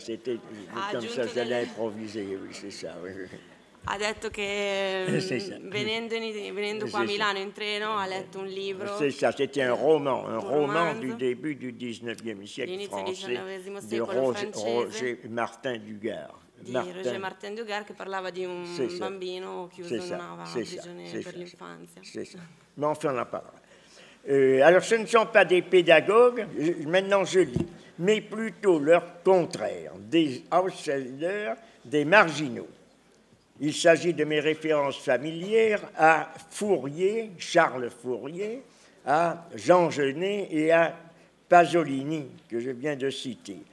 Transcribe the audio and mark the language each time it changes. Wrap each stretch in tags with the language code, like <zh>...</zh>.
<fr>C'était comme ça, je l'ai improvisé. Oui, c'est ça. Oui.</fr> <it>Ha detto che venendo qua a Milano in treno ha letto un libro.</it> <fr>C'est ça, c'était un roman du début du XIXe siècle français de Roger Martin Dugard.</fr> <it>Roger Martin Dugard che parlava di un bambino chiuso in una prigione per l'infanzia.</it> <fr>Mais enfin, on en parlera. Alors, ce ne sont pas des pédagogues, maintenant je lis, mais plutôt leur contraire, des outsiders, des marginaux. Il s'agit de mes références familières à Fourier, Charles Fourier, à Jean Genet et à Pasolini, que je viens de citer.</fr>